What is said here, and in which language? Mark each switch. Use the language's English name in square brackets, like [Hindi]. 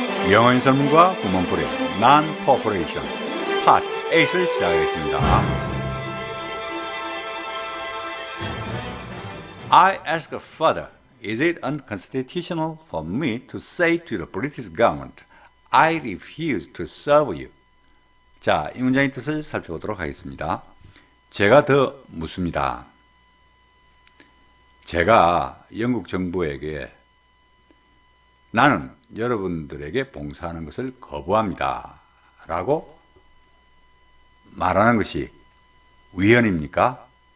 [Korean] 영어인 설문과 구문풀이 Non-Cooperation Part 8을 시작하겠습니다. [English] I ask further, is it unconstitutional for me to say to the British government, I refuse to serve you? [Korean] 자, 이 문장의 뜻을 살펴보도록 하겠습니다. 제가 더 묻습니다. 제가 영국 정부에게 나는 여러분들에게 봉사하는 것을 거부합니다. 라고 말하는 것이 위헌입니까?